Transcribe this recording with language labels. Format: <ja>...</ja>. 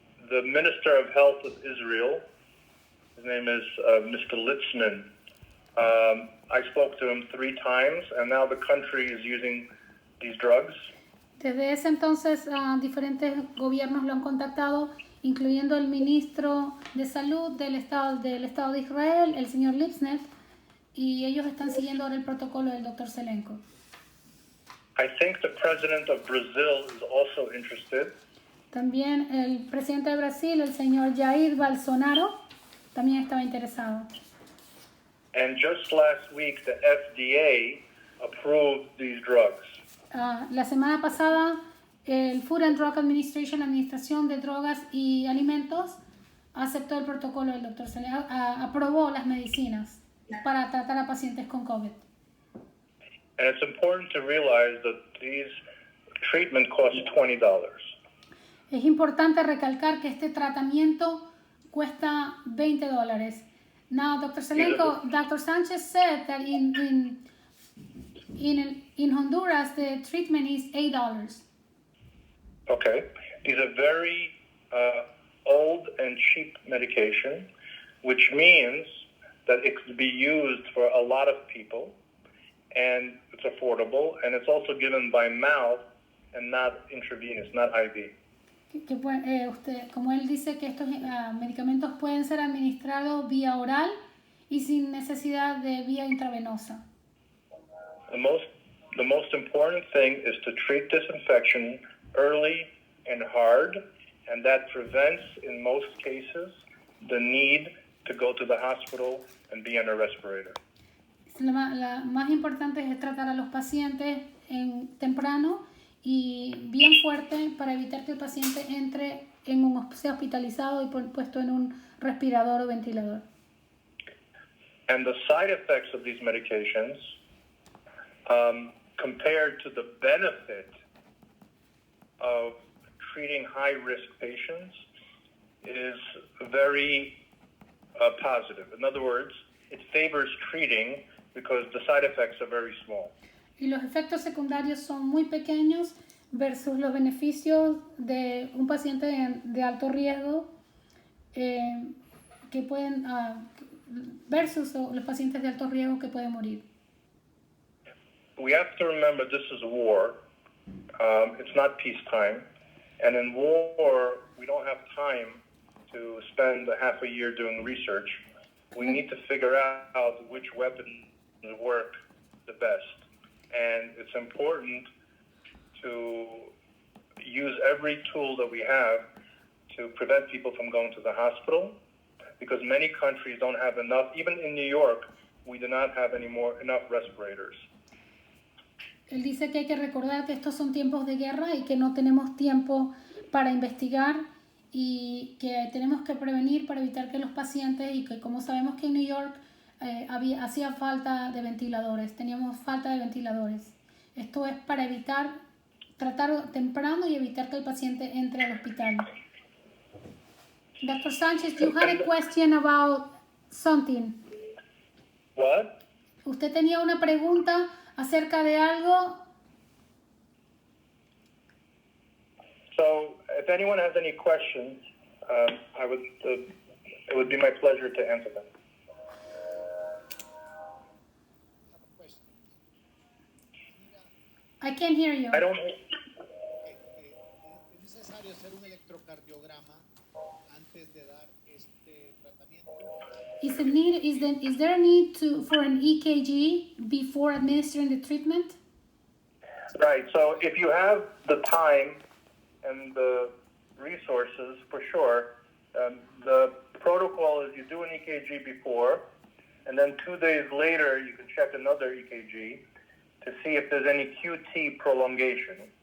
<en>The Minister of Health of Israel, his name is Mr. Litzman. I spoke to him 3 times, and now the country is using these drugs.</en> <es>Desde ese entonces, diferentes gobiernos lo han contactado, incluyendo el ministro de Salud del Estado de Israel, el señor Litzman, y ellos están siguiendo ahora el protocolo del Dr. Zelenko.</es> <en>I think the president of Brazil is also interested.</en> <es>También el presidente de Brasil, el señor Jair Bolsonaro, también estaba interesado.</es> <en>And just last week, the FDA approved these drugs.</en> <es>La semana pasada, el Food and Drug Administration, la Administración de Drogas y Alimentos, aceptó el protocolo del Dr. Zelenko, aprobó las medicinas para tratar a pacientes con COVID.</es> <en>And it's important to realize that these treatment costs $20.</en> <es>Es importante recalcar que este tratamiento cuesta $20.</es> <en>Now, Dr. Zelenko, Dr. Sanchez said that in Honduras the treatment is $8. Okay. These are very old and cheap medication, which means that it could be used for a lot of people, and it's affordable, and it's also given by mouth and not intravenous, not IV.</en> <es>Como él dice que estos medicamentos pueden ser administrados vía oral y sin necesidad de vía intravenosa.</es> <en>The most important thing is to treat this infection early and hard, and that prevents, in most cases, the need to go to the hospital and be on a respirator.</en> <es>La más importante es tratar a los pacientes temprano y bien fuerte para evitar que el paciente sea hospitalizado y puesto en un respirador o ventilador.</es> <en>And the side effects of these medications, compared to the benefit of treating high-risk patients, is very positive. In other words, it favors treating because the side effects are very small.</en> <es>Y los efectos secundarios son muy pequeños versus los beneficios de un paciente de alto riesgo que pueden versus los pacientes de alto riesgo que pueden morir.</es> <en>We have to remember this is war. It's not peacetime. And in war, we don't have time to spend half a year doing research. We need to figure out which weapons work the best. And it's important to use every tool that we have to prevent people from going to the hospital, because many countries don't have enough. Even in New York, we do not have enough respirators.</en> <es>Él dice que hay que recordar que estos son tiempos de guerra y que no tenemos tiempo para investigar y que tenemos que prevenir para evitar que los pacientes, y que como sabemos que en New York hacía falta de ventiladores, teníamos falta de ventiladores. Esto es para tratar temprano y evitar que el paciente entre al hospital.</es> <en>Dr. Sanchez, you had a question about something. What?</en> <es>¿Usted tenía una pregunta acerca de algo?</es> <en>So, if anyone has any questions, it would be my pleasure to answer them. I can't hear you. I don't.</en> <es>¿Es necesario hacer un electrocardiograma antes de dar este tratamiento?</es> <en>Is there a need for an EKG before administering the treatment? Right. So if you have the time and the resources, for sure, the protocol is you do an EKG before, and then 2 days later you can check another EKG to see if there's any QT prolongation.</en>